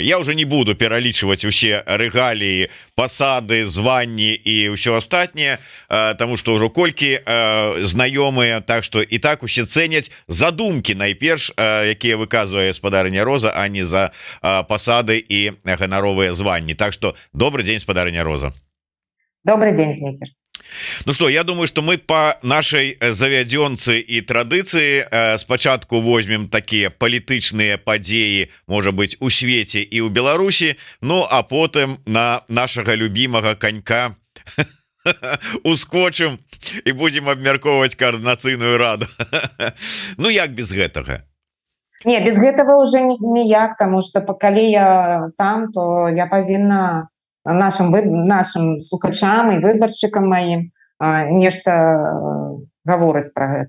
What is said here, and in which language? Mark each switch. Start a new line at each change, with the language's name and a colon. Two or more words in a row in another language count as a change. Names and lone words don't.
Belarusian: Я уже не буду пералічваць усе рэгаліі, пасады, званні і ўсё астатняе, таму што ўжо колькі знаёмыя, так што і так усе цэняць задумкі найперш, якія выказвае спадарыня Роза, а не за пасады
Russian: и гоноровые звания. Так что добрый день, спадарыня Роза. Добрый день, Зміцер. Ну что, я думаю, что мы по нашей завядёнцы и традиции спочатку возьмем такие политичные подеи, может быть, у свете и у Беларуси, ну а потом на нашего любимого конька ускочим и будем обмярковывать координацыйную раду.
Belarusian: Ну як без гэтага? Не, без гэтага уже ніяк, тому что калі я там, то я павінна нашим слухачам і выбаршчыкам маім нешта гаворыць про гэта.